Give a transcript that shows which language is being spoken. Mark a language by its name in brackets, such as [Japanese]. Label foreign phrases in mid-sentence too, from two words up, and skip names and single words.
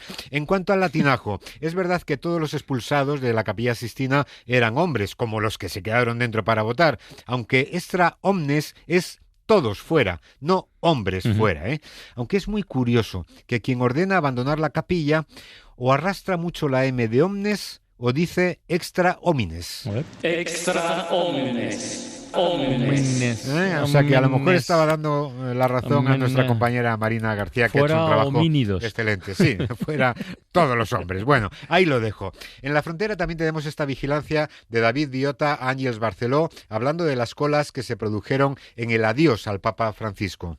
[Spanish] En cuanto al latinajo, es verdad que todos los expulsados de la Capilla Sixtina eran hombres, como los que se quedaron dentro para votar, aunque [Latin] extra omnes [Spanish] es todos fuera, no hombres fuera, Aunque es muy curioso que quien ordena abandonar la capilla o arrastra mucho la M de omnes o dice [Latin] extra homines. Extra homines. [Spanish] O sea que a lo mejor estaba dando la razón a nuestra compañera Marina García, que ha hecho un trabajo excelente. Sí, fuera todos los hombres. Bueno, ahí lo dejo. En la frontera también tenemos esta vigilancia de David Diota, Ángels Barceló, hablando de las colas que se produjeron en el adiós al Papa Francisco.